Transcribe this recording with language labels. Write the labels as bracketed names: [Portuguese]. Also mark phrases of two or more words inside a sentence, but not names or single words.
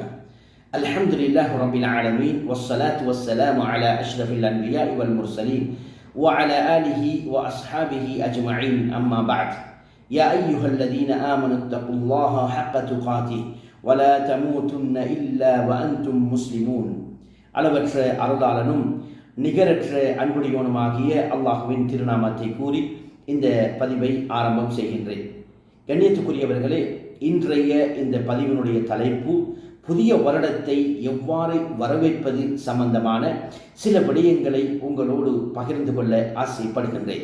[Arabic] الحمد لله رب العالمين، والصلاة والسلام على أشرف الأنبياء والمرسلين وعلى آله وأصحابه أجمعين، أما بعد. يا أيها الذين آمنوا اتقوا الله حق تقاته ولا تموتن إلا وأنتم مسلمون. [Tamil] அளவற்ற அருளாளனும் நிகரற்ற அன்புடையவனுமாகிய அல்லாஹ்வின் திருநாமத்தை கூறி இந்த பதிவை ஆரம்பம் செய்கின்றேன். கண்ணியத்துக்குரியவர்களே, இன்றைய இந்த பதிவினுடைய தலைப்பு புதிய வருடத்தை எவ்வாறு வரவேற்பது சம்பந்தமான சில விடயங்களை உங்களோடு பகிர்ந்து கொள்ள ஆசைப்படுகின்றேன்.